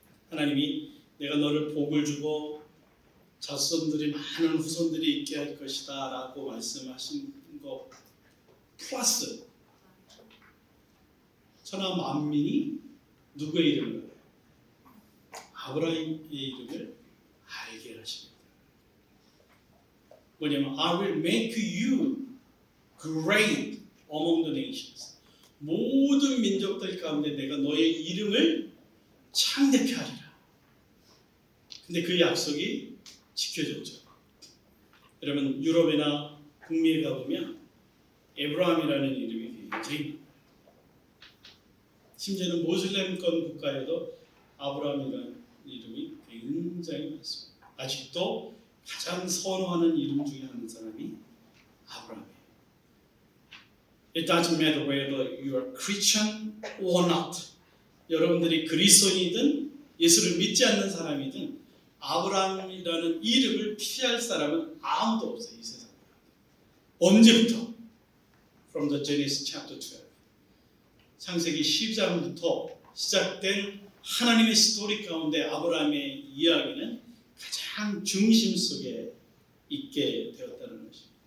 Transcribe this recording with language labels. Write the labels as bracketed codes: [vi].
[ko] 하나님이 내가 너를 복을 주고 자손들이 많은 후손들이 있게 할 것이다 라고 말씀하신 거 플러스 천하 만민이 누구의 이름을 알아요? 아브라함의 이름을 알게 하십니다. 뭐냐면 [en] I will make you great among the nations. [ko] 모든 민족들 가운데 내가 너의 이름을 창대케 하리라. 근데 그 약속이 지켜졌죠. 여러분 유럽이나 북미에 가보면 에브라함이라는 이름이 굉장히 많아요. 심지어는 모슬렘권 국가에도 아브라함이라는 이름이 굉장히 많습니다. 아직도 가장 선호하는 이름 중에 한 사람이 아브라함이에요. [en] It doesn't matter whether you are Christian or not. [ko] 여러분들이 그리스도인이든 예수를 믿지 않는 사람이든 아브라함이라는 이름을 피할 사람은 아무도 없어요. 이 세상에. 언제부터? [en] From the Genesis chapter 12. [ko] 창세기 12장부터 시작된 하나님의 스토리 가운데 아브라함의 이야기는 가장 중심 속에 있게 되었다는 것입니다.